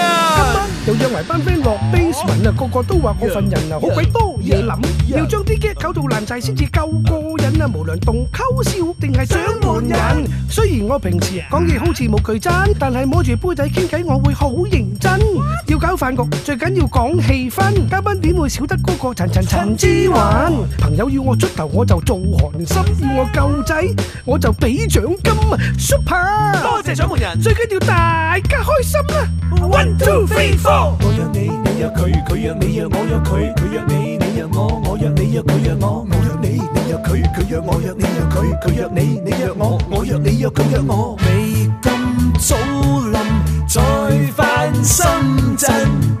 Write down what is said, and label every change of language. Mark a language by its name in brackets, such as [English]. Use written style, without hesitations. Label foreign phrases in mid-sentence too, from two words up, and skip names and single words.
[Cantonese] 今晚又約埋班 friend 落 basement 啊，個個都話我份人啊好鬼多嘢諗，要將啲 get 搞到爛晒先至夠過癮啊！無論動溝笑定係獎門人，雖然我平時講嘢好似冇句真，但係摸住杯仔傾偈我會好認真。要搞飯局最緊要講氣氛，嘉賓點會少得嗰個陳之環？朋友要我出頭我就做韓心，要我救仔我就俾獎金啊 ！Super！多謝獎門人，最緊要大家開心啦 [English] ！One two three four， [Cantonese] 我約你，你約佢，佢約你約我約佢，佢約你，你約我，我約你約佢約我，我約你，你約佢，佢約我約你約佢，佢約你，你約我，我約你約佢約我。未咁早冧，再返深圳。